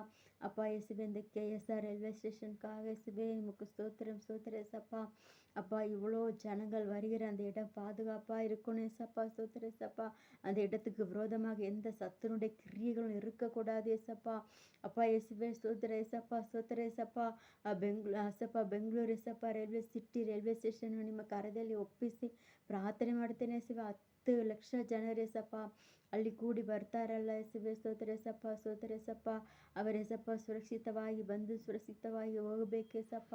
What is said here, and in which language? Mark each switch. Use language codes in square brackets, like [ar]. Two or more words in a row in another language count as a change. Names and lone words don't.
[ta] அப்பா இயேசுவே இந்த KSR ரயில்வே ஸ்டேஷனுக்காக இயேசுவே உமக்கு ஸ்தோத்திரம் ஸ்தோத்திர ஏசப்பா. அப்பா இவ்வளோ ஜனங்கள் வருகிற அந்த இடம் பாதுகாப்பாக இருக்கணும் ஏசப்பா, ஸ்தோத்திர ஏசப்பா. அந்த இடத்துக்கு விரோதமாக எந்த சத்துருடைய கிரியைகளும் இருக்கக்கூடாது ஏசப்பா. அப்பா இயேசுவே ஸ்தோத்திர ஏசப்பா, ஸ்தோத்திர ஏசப்பா. [kn] ಬೆಂಗಳೂರು ಏಸಪ್ಪ ರೈಲ್ವೆ ಸ್ಟೇಷನ್ ನಿಮ್ಮ ಕರದಲ್ಲಿ ಒಪ್ಪಿಸಿ ಪ್ರಾರ್ಥನೆ ಮಾಡ್ತೇನೆ ಏಸಪ್ಪ. 10 ಲಕ್ಷ ಜನರು ಏಸಪ್ಪ ಅಲ್ಲಿ ಕೂಡಿ ಬರ್ತಾರಲ್ಲ ಏಸುವೆ, ಸ್ತೋತ್ರ ಏಸಪ್ಪ, ಸ್ತೋತ್ರ ಏಸಪ್ಪ. ಅವರೇಸಪ್ಪ ಸುರಕ್ಷಿತವಾಗಿ ಬಂದು ಸುರಕ್ಷಿತವಾಗಿ ಹೋಗಬೇಕೇಸಪ್ಪ.